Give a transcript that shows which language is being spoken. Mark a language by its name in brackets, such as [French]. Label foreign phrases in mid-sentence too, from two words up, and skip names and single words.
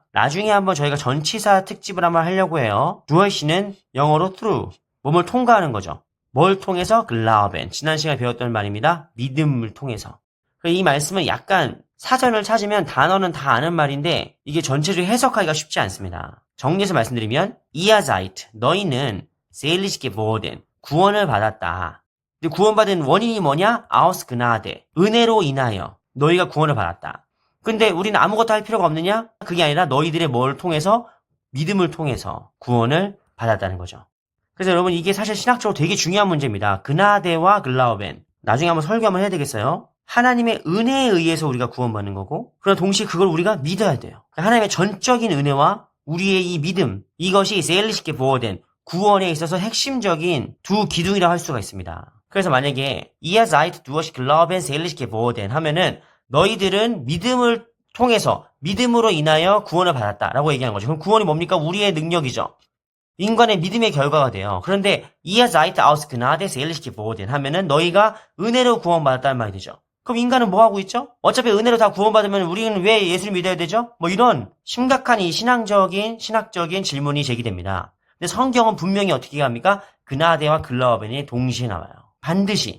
[Korean] 나중에 한번 저희가 전치사 특집을 한번 하려고 해요. 두얼시는 영어로 through. 몸을 통과하는 거죠. 뭘 통해서? 글라우벤. 지난 시간에 배웠던 말입니다. 믿음을 통해서. 이 말씀은 약간 사전을 찾으면 단어는 다 아는 말인데 이게 전체적으로 해석하기가 쉽지 않습니다. 정리해서 말씀드리면 [German] ihr seid, [Korean] 너희는 [German] seelish geworden, [Korean] 구원을 받았다. 근데 구원받은 원인이 뭐냐? [German] aus Gnade, [Korean] 은혜로 인하여 너희가 구원을 받았다. 근데 우리는 아무것도 할 필요가 없느냐? 그게 아니라 너희들의 뭘 통해서? 믿음을 통해서 구원을 받았다는 거죠. 그래서 여러분 이게 사실 신학적으로 되게 중요한 문제입니다. 그나데와 글라우벤. 나중에 한번 설교 한번 해야 되겠어요? 하나님의 은혜에 의해서 우리가 구원받는 거고, 그러나 동시에 그걸 우리가 믿어야 돼요. 하나님의 전적인 은혜와 우리의 이 믿음, 이것이 세일리시게 보호된 구원에 있어서 핵심적인 두 기둥이라고 할 수가 있습니다. 그래서 만약에 [German] ihr seid durch Glauben seelish geboren [Korean] 하면은 너희들은 믿음을 통해서, 믿음으로 인하여 구원을 받았다라고 얘기하는 거죠. 그럼 구원이 뭡니까? 우리의 능력이죠. 인간의 믿음의 결과가 돼요. 그런데 [German] ihr seid aus Gnade seelish geboren [Korean] 하면은 너희가 은혜로 구원받았다는 말이 되죠. 그럼 인간은 뭐 하고 있죠? 어차피 은혜로 다 구원받으면 우리는 왜 예수를 믿어야 되죠? 뭐 이런 심각한 이 신학적인 질문이 제기됩니다. 근데 성경은 분명히 어떻게 합니까? 그나데와 글라우벤이 동시에 나와요. 반드시.